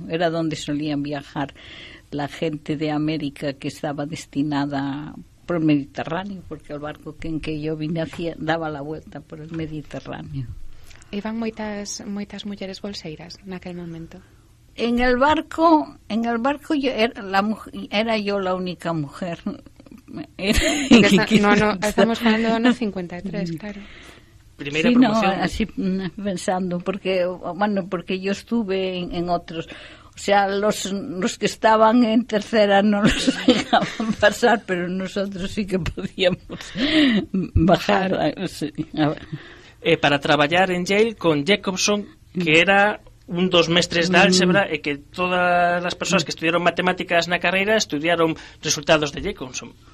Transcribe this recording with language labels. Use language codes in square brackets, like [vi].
[es] Era donde solían viajar la gente de América que estaba destinada por el Mediterráneo, porque el barco en que yo vine daba la vuelta por el Mediterráneo. [gl] Iban moitas mulleres bolseiras naquel momento. [es] En el barco yo era yo la única mujer. [gl] Estamos falando do ano 53, claro. Primeira [es] sí, promoción. No, así pensando, porque yo estuve en otros. O sea, los que estaban en tercera no los dejaban pasar, pero nosotros sí que podíamos bajar. Sí, [gl] para traballar en Yale con Jacobson, que era un dos mestres de álgebra e que todas as persoas que estudiaron matemáticas na carreira estudiaron resultados de Jacobson.